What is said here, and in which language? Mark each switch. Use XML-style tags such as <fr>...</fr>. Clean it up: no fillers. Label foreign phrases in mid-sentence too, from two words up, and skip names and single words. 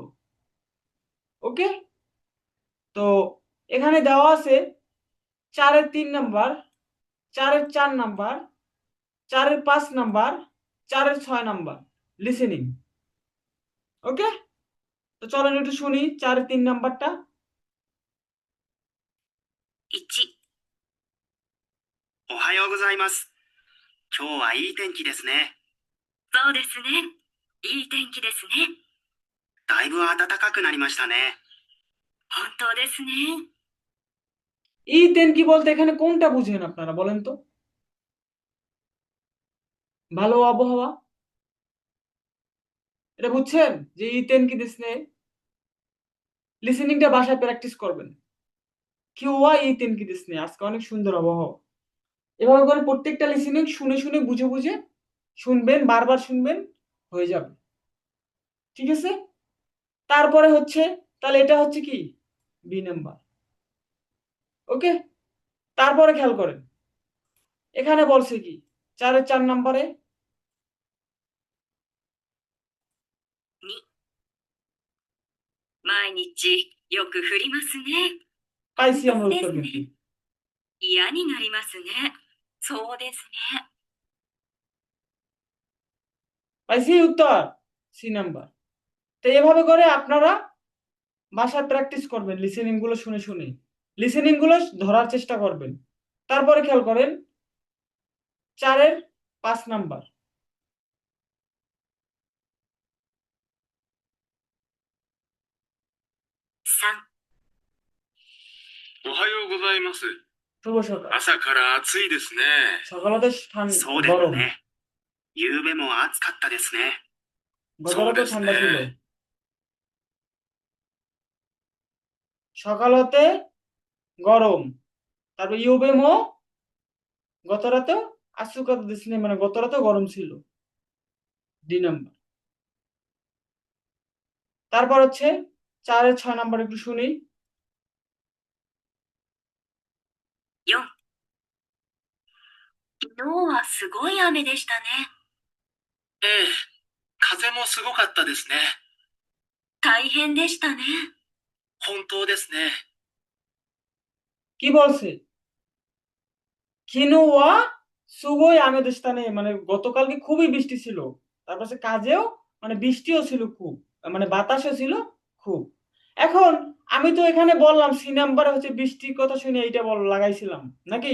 <bn>ওকে, তো এখানে দেওয়া আছে 4-এর 3 নাম্বার, 4-এর 4 নাম্বার, 4-এর 5 নাম্বার, 4-এর 6 নাম্বার লিসেনিং। ওকে, তো চলেন একটু শুনি 4-এর 3 নাম্বারটা।</bn> <ja>1、おはようございます。今日はいい天気ですね。そうですね。いい天気ですね。だいぶ暖かくなりましたね。本当ですね。いい天気</ja> <bn>বলতে এখানে কোনটা বুঝেন আপনারা বলেন তো? ভালো আবহাওয়া, এটা বুঝছেন যে</bn> <ja>いい天気ですね?</ja> <bn>লিসেনিংটা বাসায় প্র্যাকটিস করবেন।</bn> <ja>今日はいい天気ですね,</ja> <bn>আজকে অনেক সুন্দর আবহাওয়া। এভাবে করে প্রত্যেকটা লিসেনিং শুনে শুনে বুঝে বুঝে শুনবেন, বারবার শুনবেন, হয়ে যাবে। ঠিক আছে, তারপরে হচ্ছে তাহলে এটা হচ্ছে কি বি নাম্বার। ওকে, তারপরে খেয়াল করেন এখানে বলছে কি 4-এর 4 নম্বরে</bn> <ja>2、毎日よく降りますね。</ja> <bn>পাইছি আমরা</bn> <ja>本当で</ja> <bn>উত্তর</bn> <ja>す</ja> <bn>কিন্তু</bn> <ja>ね。嫌になりますね。そうですね。</ja> <bn>পাইছি উত্তর সি নাম্বার। তো এভাবে করে আপনারা বাসায় প্র্যাকটিস করবেন, লিসেনিং গুলো শুনে শুনে লিসেনিং গুলো ধরার চেষ্টা করবেন। তারপরে খেয়াল করেন 4-এর 5 নাম্বার,</bn> <ja>3、おはようございます。</ja> <bn>শুভ সকাল।</bn> <ja>朝から暑いですね。</ja> <bn>সকাল হতে</bn> <ja>そうです</ja> <bn>গরম,</bn> <ja>ね。夕べも暑かったですね。</ja> <bn>গত</bn> <ja>そう</ja> <bn>রাতে</bn> <ja>です</ja> <bn>ঠান্ডা ছিল।</bn> <ja>ね。</ja> <bn>সকাল হতে গরম, তারপর ইউবেমো গত রাতে</bn> <ja>暑かったですね</ja> <bn>মানে গত রাতে গরম ছিল, ডি নাম্বার। তারপর হচ্ছে 4-এর 6 নাম্বার একটু শুনি।</bn> <ja>4、昨日はすごい雨でしたね。ええ、風もすごかったですね。大変でしたね。本当ですね。</ja> <bn>কি বলছে?</bn> <ja>昨日はすごい雨でしたね</ja> <bn>মানে গতকালকে খুবই বৃষ্টি ছিল, তারপর সে কাজেও মানে বৃষ্টিও ছিল খুব, মানে বাতাসও ছিল খুব। এখন আমি তো এখানে বললাম সি নাম্বারে হচ্ছে বৃষ্টির কথা শুনে এইটা লাগাইছিলাম নাকি।</bn>